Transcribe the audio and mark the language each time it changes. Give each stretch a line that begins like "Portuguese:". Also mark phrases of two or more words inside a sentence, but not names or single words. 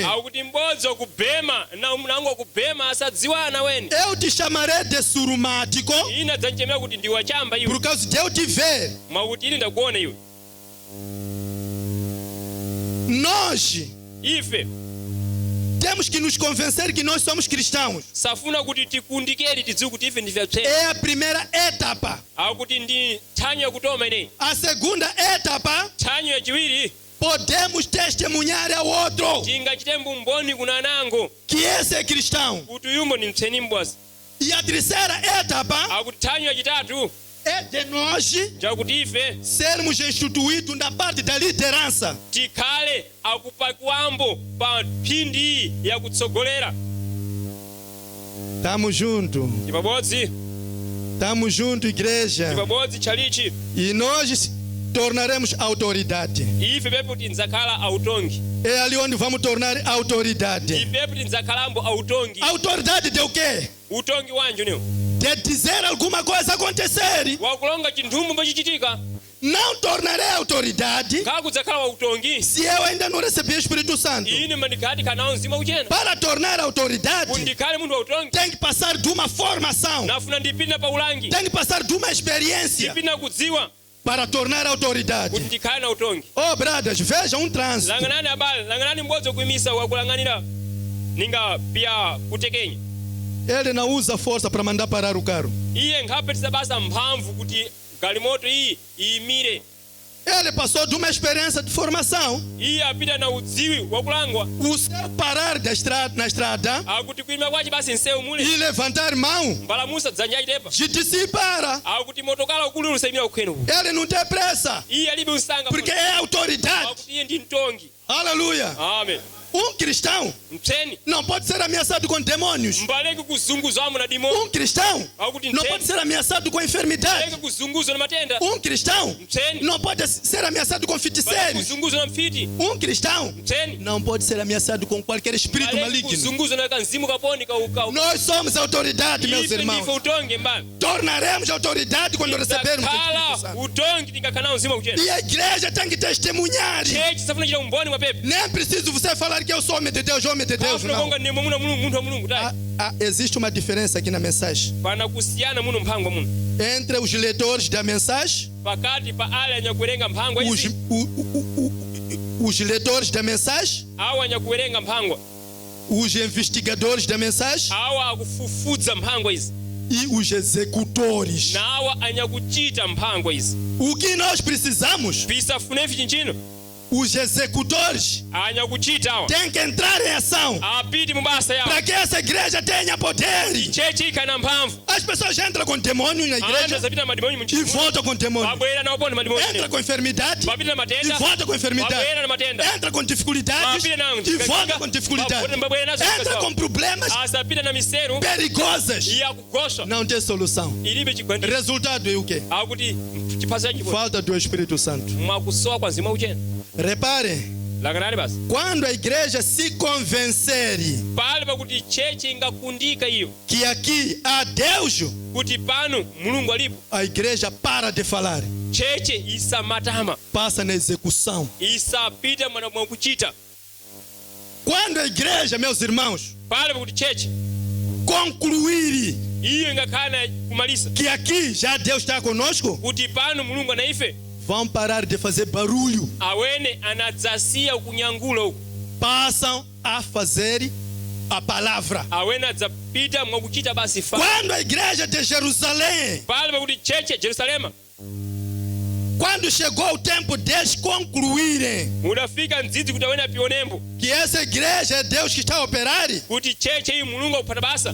Sena: akuti m'bodzi wakubhema na mnango wakubhema asadziwana weni.
Portuguese: Eu te chamarei de surumático
Sena: ine adzandichemera kuti ndi wachamba iwe
Portuguese: por causa de eu te ver.
Sena: mwakuti ine ndakuona iwe.
Portuguese: Nós
Sena: ife
Portuguese: temos que nos convencer que nós somos cristãos.
Sena: safuna kuti tikundikeri tidziwe kuti ife ndife apsera.
Portuguese: É a primeira etapa.
Sena: akuti ndi nthanyo yakutoma ineyi.
Portuguese: A segunda etapa,
Sena: nthanyo yachiwiri
Portuguese: podemos testemunhar ao outro
Sena: tingachite mboni kuna anango
Portuguese: que esse é cristão.
Sena: kuti uyumbo ni mtseni m'bodzi.
Portuguese: E a terceira etapa
Sena: akuti nthanyo yachitatu
Portuguese: é de nós
Sena: chakuti ife
Portuguese: sermos instituídos na parte da liderança.
Sena: tikhale akupakwambo pa mphindi iyi yakutsogolera.
Portuguese: Tamo junto.
Sena: tipabodzi
Portuguese: Tamo junto, igreja.
Sena: tipabodzi tchalichi.
Portuguese: E nós tornaremos autoridade.
Sena: ife pepe kuti ndzakhala autongi.
Portuguese: É ali onde vamos tornar autoridade.
Sena: ife kuti ndzakhalambo autongi.
Portuguese: Autoridade de o quê?
Sena: utongi wanji uniwo
Portuguese: De dizer alguma coisa acontecer.
Sena: wakulonga chinthumbu mbachichitika.
Portuguese: Não tornarei autoridade
Sena: khala kudzakhala wautongi
Portuguese: se eu ainda não recebi o Espírito Santo.
Sena: ine mandikhati khanawo mzimu uchena.
Portuguese: Para tornar autoridade,
Sena: kuti ndikhale munthu wautongi
Portuguese: tem que passar de uma formação.
Sena: nafuna ndipita pa ulangi.
Portuguese: Tem que passar de uma experiência
Sena: ndipita kudziwa
Portuguese: para tornar autoridade.
Sena: kuti ndikhale na utongi.
English: Oh, brothers,
Portuguese: vejam um trânsito.
Sena: langanani abale langanani m'bodzi wokuimisa wakulanganira ninga pia kutekenya.
Portuguese: Ele não usa força para mandar parar o carro.
Sena: iye nkhapetisa basa mphamvu kuti galimoto iyi iyimire.
Portuguese: Ele passou de uma experiência de formação.
Sena: iye apita na udziwi wakulangwa.
Portuguese: O seu parar na estrada
Sena: akuti kuima kwaci basi nsewu mule
Portuguese: e levantar mão,
Sena: mbalamusa dzanja achitepa.
Portuguese: de para.
Sena: akuti motokala ukulu usaimira kukhwenu ku.
Portuguese: Ele não tem pressa,
Sena: iye alibe usanga
Portuguese: porque é autoridade.
Sena: akuti iye ndi mtongi.
Portuguese: Aleluia.
Sena: amen.
Portuguese: Cristão
Sena: mtseni
Portuguese: não pode ser ameaçado com demônios.
Sena: mbaleke kuzunguzwamo na dimoni.
Portuguese: Cristão
Sena: akuti
Portuguese: não pode ser ameaçado com enfermidade.
Sena: mbaleke kuzunguzwa na matenda.
Portuguese: Cristão
Sena: mtseni
Portuguese: não pode ser ameaçado com
Sena: mbaleke
Portuguese: feiticeiros.
Sena: kuzunguzwa na mfiti.
Portuguese: Cristão
Sena: mtseni
Portuguese: não pode ser ameaçado com qualquer espírito
Sena: mbaleke
Portuguese: maligno.
Sena: kuzunguzwa na kanzimu kaponi kauka.
Portuguese: Nós somos autoridade, meus
Sena: ife
Portuguese: irmãos.
Sena: ndife utongi mbali.
Portuguese: Tornaremos autoridade quando recebermos o Espírito
Sena: khala
Portuguese: Santo.
Sena: utongi tingakhana mzimu uchena.
Portuguese: E a igreja tem que testemunhar.
Sena: chechi safuna chita umboni mwa pepe.
Portuguese: Nem preciso você falar que eu sou homem de Deus, homem de Deus,
Sena: afuna
Portuguese: não.
Sena: konga ndimo muno munthu wa mulungu tayi.
Portuguese: Existe uma diferença aqui na mensagem.
Sena: pana kusiyana muno mphangwa muno
Portuguese: Entre os leitores da mensagem,
Sena: pakati pa ale anyakuwerenga mphangwa
Portuguese: os,
Sena: izi
Portuguese: os leitores da mensagem,
Sena: awa anyakuwerenga mphangwa
Portuguese: os investigadores da mensagem
Sena: awa akufufudza mphangwa izi
Portuguese: e os executores.
Sena: na awa anyakuchita mphangwa izi.
Portuguese: O que nós precisamos?
Sena: pisafunefi chinchino
Portuguese: Os executores
Sena: anyakuchita awa
Portuguese: têm que entrar em ação
Sena: apiti mubasa yawo
Portuguese: para que essa igreja tenha poder.
Sena: chechi ikhana mphamvu.
Portuguese: As pessoas entram com demônios na
Sena: anthu
Portuguese: igreja
Sena: azapita madimoni
Portuguese: e
Sena: munchimu
Portuguese: voltam com demônios.
Sena: babwera nawo poni madimoni
Portuguese: Entra com enfermidade
Sena: babita na
Portuguese: e
Sena: matenda
Portuguese: volta com enfermidade.
Sena: babwera na matenda
Portuguese: Entra com dificuldades
Sena: babita na
Portuguese: e volta com dificuldade.
Sena: babwera nazo
Portuguese: Entra com problemas
Sena: asapita na miseru
Portuguese: perigosas.
Sena: yakugosha
Portuguese: Não tem solução.
Sena: ilibe chigwandiro
Portuguese: Resultado é o quê?
Sena: akuti chiphaso chachiponi
Portuguese: Falta do Espírito Santo.
Sena: mwakusowa kwa mzimu uchena.
Portuguese: Reparem,
Sena: langanani basi
Portuguese: quando a igreja se convencer
Sena: pale pakuti chechi ingakundika iyo
Portuguese: que aqui há Deus,
Sena: kuti pano mulungu alipo
Portuguese: a igreja para de falar,
Sena: cheche isamatama
Portuguese: passa na execução.
Sena: isapita mwakuchita.
Portuguese: Quando a igreja, meus irmãos,
Sena: pale pakuti cheche
Portuguese: concluir
Sena: iyo ingakhala kumalisa
Portuguese: que aqui já Deus está conosco,
Sena: kuti pano mulungu anaife
Portuguese: vão parar de fazer barulho.
Sena: awene anadzasiya kunyangula uku
Portuguese: Passam a fazer a palavra.
Sena: awene adzapita mwakuchita basi fa.
Portuguese: Quando a igreja de Jerusalém,
Sena: pale pakuti cheche Jerusalema
Portuguese: quando chegou o tempo deles concluírem
Sena: mudafika mdzidzi kuti awene apionembo
Portuguese: que essa igreja é Deus que está a operar,
Sena: kuti cheche iyi mulungu akupata basa